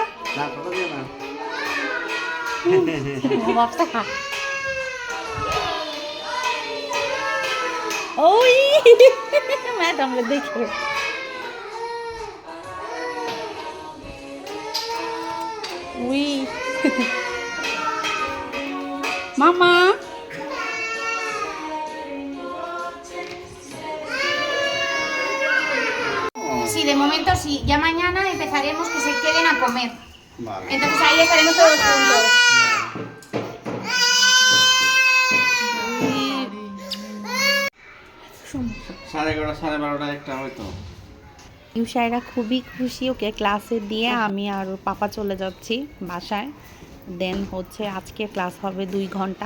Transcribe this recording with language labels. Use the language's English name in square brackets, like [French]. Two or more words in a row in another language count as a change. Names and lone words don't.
[Bangla] ওই ম্যাডাম দেখে উই মামা [Spanish] Sí, de momento sí. Ya mañana empezaremos que se queden a comer. Vale. Entonces ahí estaremos todos juntos. [Bangla] ইউসাইরা খুবই খুশি। ওকে ক্লাসে দিয়ে আমি আর ওর পাপা চলে যাচ্ছি বাসায়। দেন হচ্ছে আজকে ক্লাস হবে 2 ঘন্টা।